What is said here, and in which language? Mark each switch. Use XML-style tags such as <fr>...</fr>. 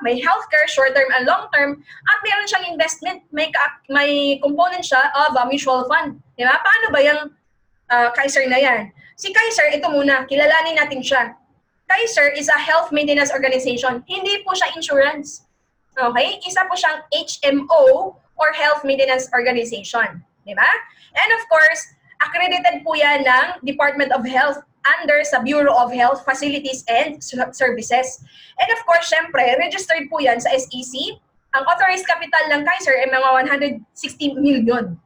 <en>May healthcare, short-term and long-term,</en> <tl>at meron siyang</tl> <en>investment, may component siya of a mutual fund.</en> <tl>Di ba? Paano ba yung Kaiser na yan? Si Kaiser, ito muna, kilalanin natin siya.</tl> <en>Kaiser is a health maintenance organization.</en> <tl>Hindi po siya insurance. Okay? Isa po siyang HMO or Health Maintenance Organization. Di ba?</tl> <en>And of course, accredited</en> <tl>po yan ng</tl> <en>Department of Health under sa Bureau of Health Facilities and Services. And of course,</en> <tl>syempre, registered po yan sa SEC. Ang authorized capital ng Kaiser ay mga 160 million.</tl>